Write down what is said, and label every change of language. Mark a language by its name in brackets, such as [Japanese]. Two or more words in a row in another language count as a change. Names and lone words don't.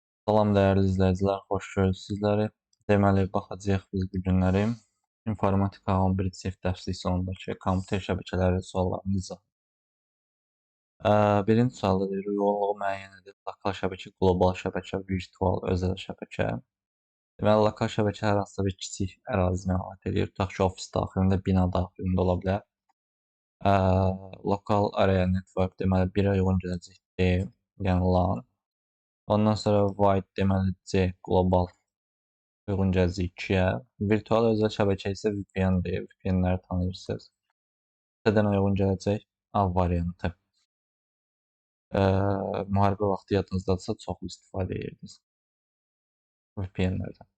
[Azerbaijani] Salam dəyərli izləyicilər, xoş gördük sizləri. Deməli, baxacağıq biz bu günləri informatika 11-ci sinif dərslik sonundakı kompüter şəbəkələri suallarını izah. Birinci sualda deyir, yoğunluğu müəyyən edin. Lokal şəbəkə, qlobal şəbəkə, virtual, özəl şəbəkə. Deməli, lokal şəbəkə hər hansısa bir kiçik ərazini əhatə edir. Tutaq ki, ofis daxilində, bina daxilində ola bilər. [English] Local area network [Azerbaijani] deməli, 1-ə uyğun gələcək D, yəni LAN. Ondan sonra wide deməli C, qlobal uyğun gələcək 2-yə. Virtual özəl şəbəkə isə VPN-dir. VPN-ləri tanıyırsınız. C-dən uyğun gələcək A variantı. Müharibə vaxtı yadınızdadırsa çoxlu istifadə edirdiniz VPN-lərdən.